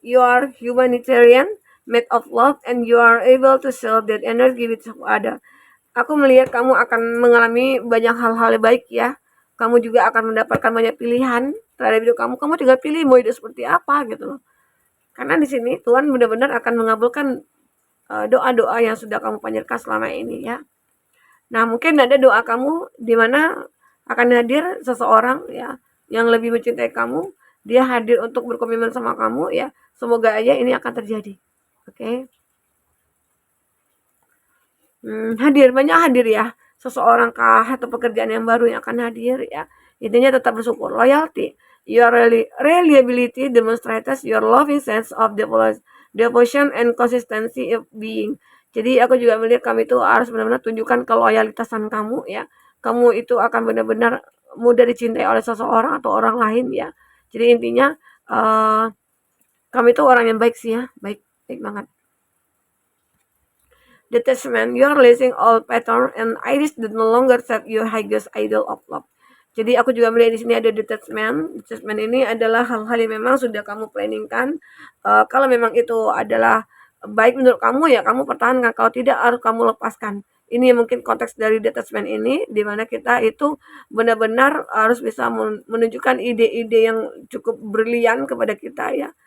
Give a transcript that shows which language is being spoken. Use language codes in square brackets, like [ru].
[en] You are humanitarian, made of love, and you are able to share that energy with other. [id] Aku melihat kamu akan mengalami banyak hal-hal yang baik ya. Kamu juga akan mendapatkan banyak pilihan terhadap hidup kamu. Kamu tinggal pilih mau hidup seperti apa gitu loh. Karena di sini Tuhan benar-benar akan mengabulkan doa-doa yang sudah kamu panjatkan selama ini ya. Nah, mungkin ada doa kamu di mana akan hadir seseorang ya yang lebih mencintai kamu. Dia hadir untuk berkomitmen sama kamu ya. Semoga aja ini akan terjadi. Oke. Hadir, banyak hadir ya. Seseorang kah atau pekerjaan yang baru yang akan hadir ya. Intinya tetap bersyukur. Loyalty. [en] Your reliability demonstrates your loving sense of devotion and consistency of being. [id] Jadi aku juga melihat kamu itu harus benar-benar tunjukkan keloyalitasan kamu ya. Kamu itu akan benar-benar mudah dicintai oleh seseorang atau orang lain ya. Jadi intinya kamu itu orang yang baik sih ya, baik baik banget. [en] Detachment, you are releasing all pattern and iris that no longer serve your highest idol of love. [id] Jadi aku juga melihat di sini ada detachment. Detachment ini adalah hal-hal yang memang sudah kamu planningkan. Kalau memang itu adalah baik menurut kamu ya kamu pertahankan. Kalau tidak harus kamu lepaskan. Ini mungkin konteks dari detachment ini di mana kita itu benar-benar harus bisa menunjukkan ide-ide yang cukup brilian kepada kita ya.